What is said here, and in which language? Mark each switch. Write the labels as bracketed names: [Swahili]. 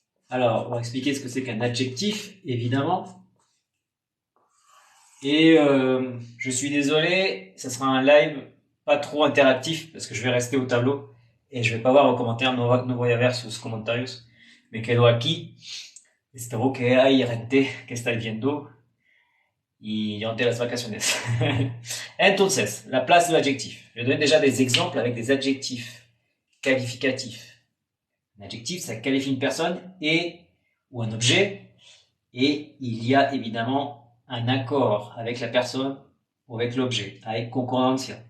[French] Alors, on va expliquer ce que c'est qu'un adjectif, évidemment. Et je suis désolé, ça sera un live pas trop interactif parce que je vais rester au tableau et je vais pas voir vos commentaires, [Spanish] no voy a ver sus comentarios. Me quedo aquí. Espero que hay gente que está viendo y durante las vacaciones. [French] Entonces, la place de l'adjectif. Je vais donner déjà des exemples avec des adjectifs qualificatifs. Un adjectif, ça qualifie une personne ou un objet, et il y a évidemment un accord avec la personne ou avec l'objet, avec concordancia.